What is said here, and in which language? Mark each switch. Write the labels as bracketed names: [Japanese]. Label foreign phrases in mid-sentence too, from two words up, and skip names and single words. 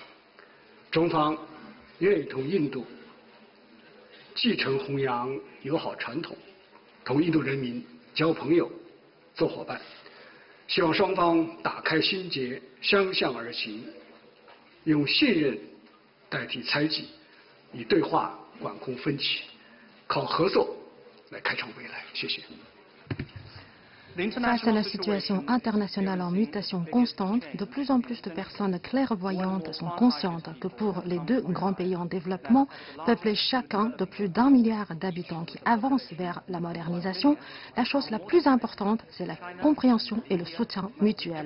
[Chinese] 中方愿意同印度继承弘扬友好传统，同印度人民交朋友、做伙伴。希望双方打开心结，相向而行，用信任代替猜忌，以对话管控分歧，靠合作来开创未来。谢谢。 [French] Face à la situation internationale en mutation constante, de plus en plus de personnes clairvoyantes sont conscientes que pour les deux grands pays en développement, peuplés chacun de plus d'1 milliard d'habitants qui avancent vers la modernisation, la chose la plus importante, c'est la compréhension et le soutien mutuel.